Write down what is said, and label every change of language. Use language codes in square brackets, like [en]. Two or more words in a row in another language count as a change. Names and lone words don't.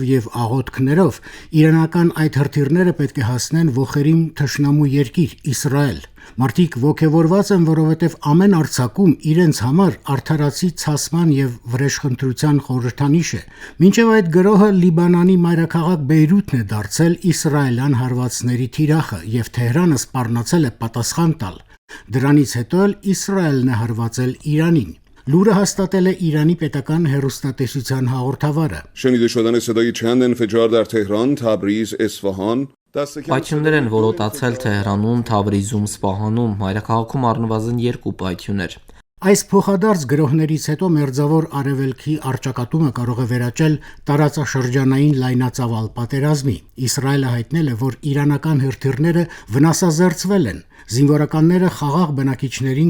[hy] եւ աղոթքներով։ Իրանական այդ հրթիռները պետք է հասնեն ոխերիմ թշնամու երկիր Իսրայել։ Մարդիկ ոգևորված են, որովհետև ամեն արձակում իրենց համար արդարացի ցասման եւ վրեժխնդրության խորհրդանիշ է։ Մինչև այդ գրոհը Լիբանանի մայրաքաղաք Բեյրութն է դարձել իսրայելյան հարվածների թիրախը եւ Թեհրանը սպառնացել է պատասխան տալ։ Դրանից հետո էլ Իսրայելն է հարվածել Իրանին։ Լուրը հաստատել է Իրանի պետական հեռուստատեսության հաղորդավարը։ [fa] شنیده شدن صدای چند انفجار در تهران، تبریز، اصفهان [hy] Պայթյուններ են որոտացել Թեհրանում, Թավրիզում, Սպահանում, մայրաքաղաքում առնվազն 2 պայթյուններ։ Այս փոխադարձ գրոհներից հետո մերձավոր արևելքի առճակատումը կարող է վերաճել տարածաշրջանային լայնածավալ պատերազմի։ Իսրայելը հայտնել է, որ իրանական հրթիռները վնասազերծվել են։ Զինվորականները խաղաղ բնակիչներին